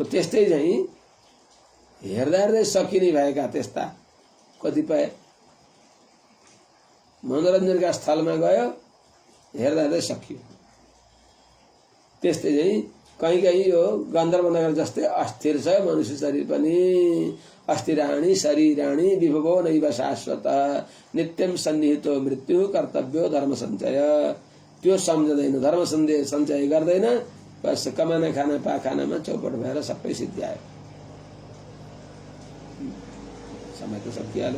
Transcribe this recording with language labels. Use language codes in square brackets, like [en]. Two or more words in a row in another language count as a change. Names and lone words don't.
[ne] त्यस्तै चाहिँ हेर्दा हेर्दै सकिने भएका त्यस्ता कतिपय मनोरञ्जनका स्थलमा गयो, हेर्दा हेर्दै सकियो। त्यस्तै चाहिँ कहीँ कहीँ यो गन्धर्व नगर जस्तै अस्थिर छ मनुष्य शरीर पनि। [sa] अस्थिराणी शरीराणी विभवो नैव शाश्वत नित्यम सन्निहितो मृत्यु कर्तव्यो धर्म सञ्चय। [ne] त्यो सम्झँदैन, धर्म सञ्चय गर्दैन, बस [hi] कमाना खाना [ne] पाखानामा चौपट भएर सबै सिद्ध्यायो। समय त सकिहाल्यो।